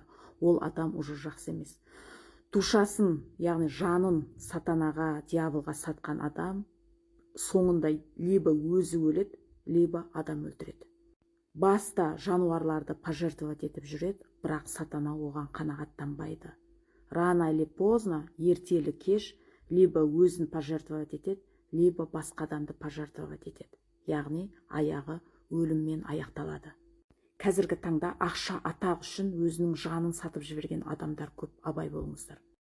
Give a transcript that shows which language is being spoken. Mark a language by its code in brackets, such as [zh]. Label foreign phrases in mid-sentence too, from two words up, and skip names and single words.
[kk] Ол адам уже жақсы емес. Душасын, яғни жанын сатанаға, дьяволға сатқан адам соңында либо өзі өледі, либо адам өлтіреді. Баста жануарларды пожертвовать етіп жүреді, бірақ сатана оған қанағаттанбайды. [ru] Рано или поздно, [kk] ертелі кеш, либо өзін пожертвовать етеді, либо басқа адамды пожертвовать етеді. Яғни аяғы өліммен аяқталады. Қазіргі таңда ақша атақ үшін өзінің жанын сатып жіберген адамдар көп, абай болыңыздар.